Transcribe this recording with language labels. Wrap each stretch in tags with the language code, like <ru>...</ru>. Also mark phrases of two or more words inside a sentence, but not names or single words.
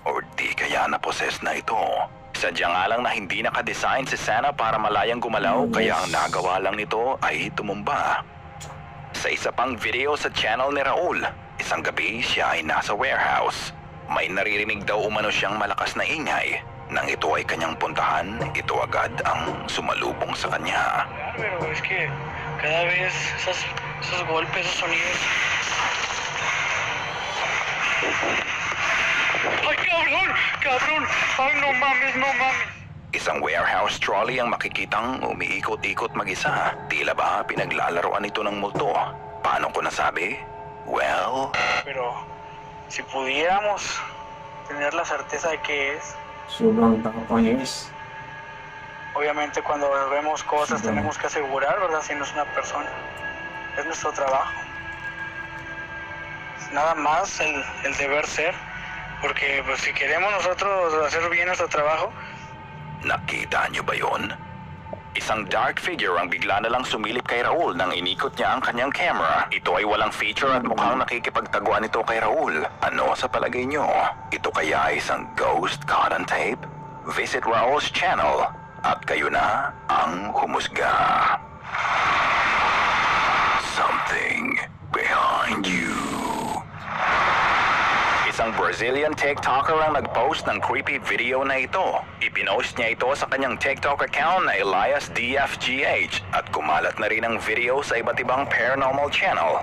<tl>Or di kaya na-possess na ito? Sadya nga lang na hindi naka-design si Santa para malayang gumalaw, kaya ang nagawa lang nito ay tumumba. Sa isa pang video sa channel ni Raul, isang gabi siya ay nasa warehouse. May naririnig daw umano siyang malakas na ingay. Nang ito ay kanyang puntahan, ito agad ang sumalubong sa kanya.</tl> <es>Pero es que cada vez esos golpes, esos sonidos. ¡Ay, cabrón! ¡Cabrón! ¡Ay, no mames, no mames!</es> <tl>Isang warehouse trolley ang makikitang umiikot-ikot mag-isa. Tila ba pinaglalaroan ito ng multo? Paano ko nasabi? Well,</tl> <es>Pero si pudiéramos tener la certeza de que es,</es> <tl>Sobrang takot pa guys.</tl> <es>obviamente cuando vemos cosas Sí, tenemos que asegurar, ¿verdad? Si no es una persona, es nuestro trabajo. Nada más el deber ser, porque pues si queremos nosotros hacer bien nuestro trabajo,</es> <tl>nakita niyo ba yon? Isang</tl> <en>dark figure</en> <tl>ang bigla na lang sumilip kay Raul nang inikot niya ang kanyang camera. Ito ay walang feature at mukhang nakikipagtaguan ito kay Raul. Ano sa palagay niyo? Ito kaya ay isang</tl> <en>ghost caught on tape? Visit Raul's channel</en> <tl>at kayo na ang humusga.</tl> <en>Something behind you.</en> <tl>Isang Brazilian TikToker ang nag-post ng</tl> <en>creepy video</en> <tl>na ito. Ipinost niya ito sa kanyang TikTok account na Elias DFGH at kumalat na rin ang video sa iba't ibang</tl> <en>paranormal channel.</en>